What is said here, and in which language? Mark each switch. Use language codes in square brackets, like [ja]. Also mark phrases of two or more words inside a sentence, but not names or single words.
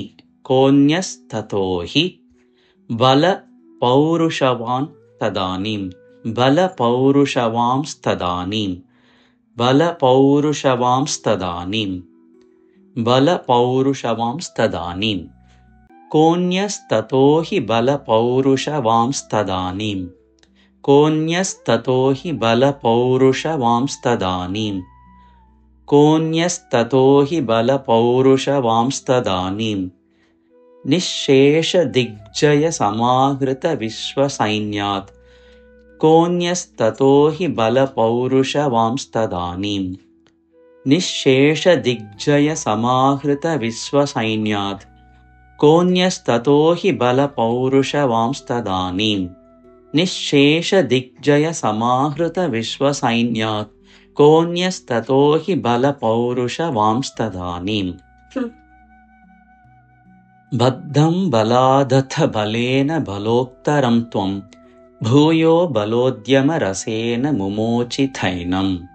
[sa] കോന്യസ്തതോ ഹി ബല പൗരുഷവാൻ തദാനീം ബല പൗരുഷവാംസ്തദാനീം ബല പൗരുഷവാംസ്തദാനീം ബല പൗരുഷവാംസ്തദാനീം കോന്യസ്തതോ ഹി ബല പൗരുഷവാംസ്തദാനീം കോന്യസ്തതോ ഹി ബല പൗരുഷവാംസ്തദാനീം കോന്യസ്തതോ ഹി ബല പൗരുഷവാംസ്തദാനീം निःशेषदिग्जयसमाहृतविश्वसैन्यात् कोऽन्यस्ततो हि बलपौरुषवांस्तदानीम् निःशेषदिग्जयसमाहृतविश्वसैन्यात् कोऽन्यस्ततो हि बलपौरुषवांस्तदानीम् निःशेषदिग्जयसमाहृतविश्वसैन्यात् कोऽन्यस्ततो हि बलपौरुषवांस्तदानीम् बद्धं बलादथ बलेन बलोत्तरं त्वं भूयो बलोद्यमरसेन मुमोचिथैनम्